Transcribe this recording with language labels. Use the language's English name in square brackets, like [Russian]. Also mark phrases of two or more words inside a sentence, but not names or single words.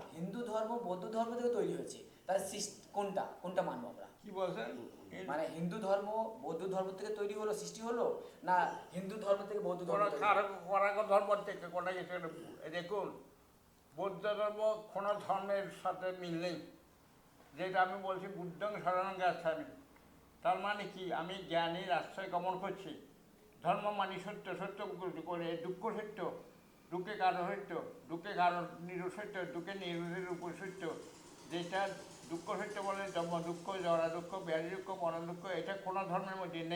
[Bangla] হিন্দু ধর্ম বৌদ্ধ ধর্ম থেকে তৈরি হয়েছে, তাহলে কোনটা মানবো আমরা? কি বলছেন? মানে হিন্দু ধর্ম বৌদ্ধ ধর্ম থেকে তৈরি হলো, সৃষ্টি হলো, না হিন্দু ধর্ম থেকে বৌদ্ধ ধর্ম? ধর্ম থেকে কোনো কিছু দেখুন, বৌদ্ধ ধর্ম কোনো ধর্মের সাথে মিল নেই। যেটা আমি বলছি [Pali] বুদ্ধং শরণং গচ্ছামি, [Bangla] তার মানে কি আমি জ্ঞানের আশ্রয় গমন করছি। ধর্ম মানে সত্য, সত্য করে দুঃখ সত্য, দুঃখে কারণ সত্য, দুঃখে কারণ নিরসত্য, দুঃখে নিরসের উপর সত্য। যেটা দুঃখ সত্য বলে জন্ম দুঃখ, জরা দুঃখ, ব্যাধি দুঃখ, মরণ দুঃখ, এটা কোনো ধর্মের মধ্যে নেই।